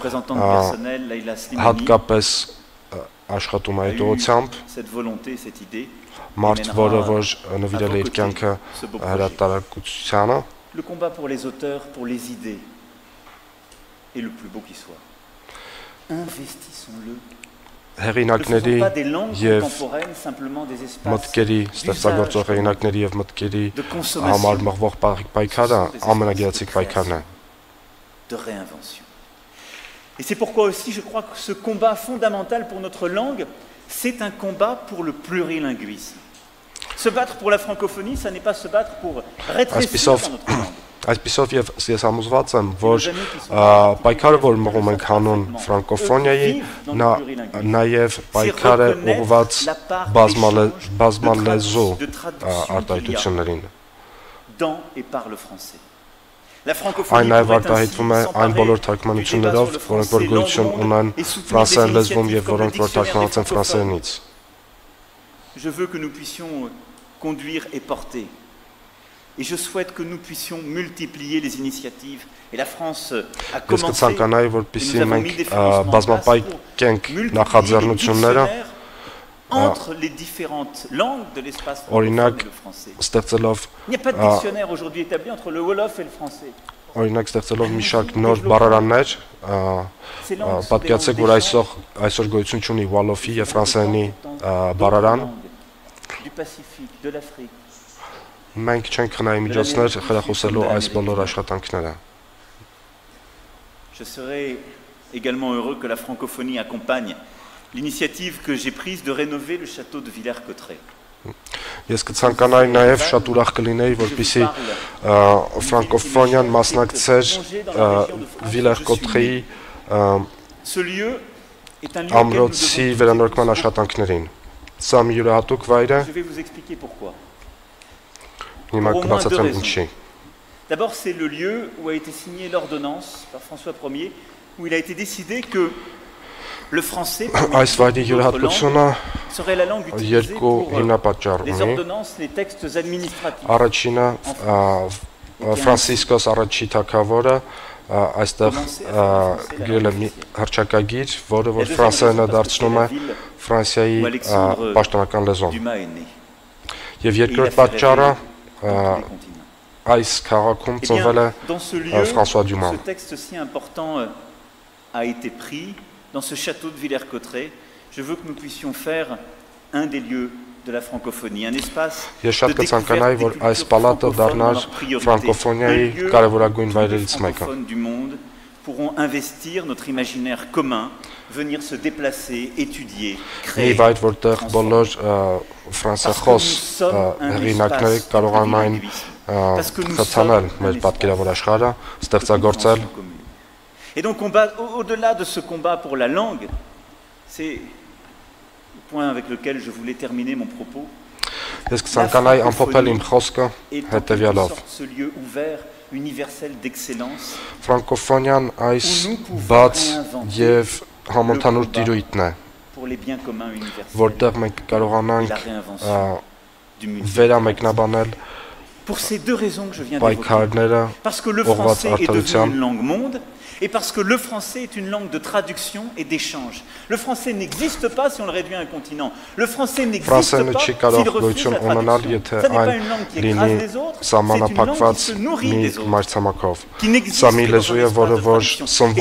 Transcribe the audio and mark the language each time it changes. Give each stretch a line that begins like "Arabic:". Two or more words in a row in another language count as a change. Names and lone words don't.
Armenian: հատկապես աշխատում է այդ ուղղությամբ, մարդ, որը որ նվիրել է իր կյանքը հրատարակությանը, հեղինակների եւ մտքերի, ստեղծագործող հեղինակների եւ մտքերի համար մղվող պայքարը ամենագեղեցիկ պայքարն է։
French: Et c'est pourquoi aussi je crois que ce combat fondamental pour notre langue, c'est un combat pour le plurilinguisme. Se battre pour la francophonie, ça n'est pas se battre pour rétrécir notre langue.
Armenian: Այսպիսով եւ ես համոզված եմ, որ պայքարը, որ մղում ենք հանուն ֆրանկոֆոնիայի, նա նաեւ պայքար է ուղղված բազմալեզու արտահայտություններին։ Այն նաեւ արտահայտվում է այն բոլոր թարգմանություններով, որոնք որ գոյություն ունեն ֆրանսերեն լեզվում եւ որոնք որ թարգմանված են ֆրանսերենից։
French: Je veux que nous puissions conduire et porter. Et je souhaite que nous puissions multiplier les initiatives. Et la France a commencé. Nous avons mis des financements en place pour multiplier entre les différentes langues de l'espace francophone et le français. Il n'y a pas de dictionnaire aujourd'hui établi entre le Wolof et le français.
Armenian: Օրինակ ստեղծելով մի շարք նոր բառարաններ, պատկերացրեք, որ այսօր գոյություն ունի Wolof-ի եւ ֆրանսերենի բառարան։ Մենք չենք խնայի միջոցներ խրախուսելու այս բոլոր աշխատանքները։
French: Je serais également heureux que la francophonie accompagne l'initiative que j'ai prise de rénover le château de Villers-Cotterêts.
Armenian: Ես կցանկանայի նաև շատ ուրախ կլինեի, որպեսզի ֆրանկոֆոնիան մասնակցեր Վիլեր-Կոտրեի ամրոցի վերանորոգման աշխատանքներին։ Սա մի յուրահատուկ վայր է։ Հիմա կբացատրեմ ինչի։
French: D'abord, c'est le lieu où a été signée l'ordonnance par François Ier, où il a été décidé que le français
Armenian: այս վայրի յուրահատկությունը
French: serait la langue utilisée pour les ordonnances, les textes administratifs.
Armenian: Առաջինը Ֆրանցիսկոս առաջի թագավորը այստեղ գրել է մի հռչակագիր, որը որ ֆրանսերենը դարձնում է Ֆրանսիայի պաշտոնական լեզուն։ Եվ երկրորդ պատճառը այս քաղաքում ծնվել է François Dumas։
French: Ce texte si important a été pris dans ce château de Villers-Cotterêts. Je veux que nous puissions faire un des lieux de la francophonie, un espace de découverte des cultures francophones dans leur priorité. Les francophones du monde pourront investir notre imaginaire commun, venir se déplacer, étudier, créer, transformer.
Armenian: Ֆրանսախոս հեղինակները կարողանային խթանել մեր պատկերավոր աշխարհը, ստեղծագործել։
French: Et donc au-delà de ce combat pour la langue, c'est le point avec lequel je voulais terminer mon propos.
Armenian: Ես կցանկանայի ամփոփել իմ խոսքը հետևյալով.
French: Ce lieu ouvert, universel d'excellence.
Armenian: Ֆրանկոֆոնիան այս բաց եւ համընդհանուր տիրույթն է, որտեղ մենք կարողանանք վերամեկնաբանել պայքարները ուղղված արդարության։
French: Et parce que le français est une langue de traduction et d'échange. Le français n'existe pas si on le réduit à un continent. Le français n'existe pas s'il refuse la traduction. Ce n'est pas une langue qui écrase les autres, c'est une langue qui se nourrit des autres, qui n'existe que dans un espace de traduction.